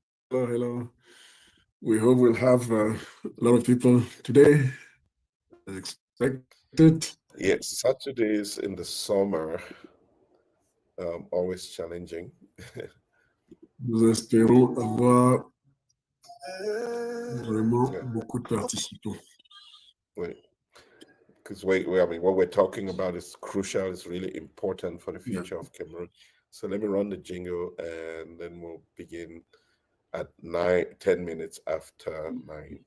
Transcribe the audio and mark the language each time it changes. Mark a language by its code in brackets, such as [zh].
[en] Hello, hello. We hope we'll have a lot of people today, as expected. Yes, Saturdays in the summer, always challenging. [fr] Nous espérons avoir vraiment beaucoup de participants. [en] Because I mean, what we're talking about is crucial, is really important for the future of Cameroon. So let me run the jingle, and then we'll begin at 10 minutes after 9.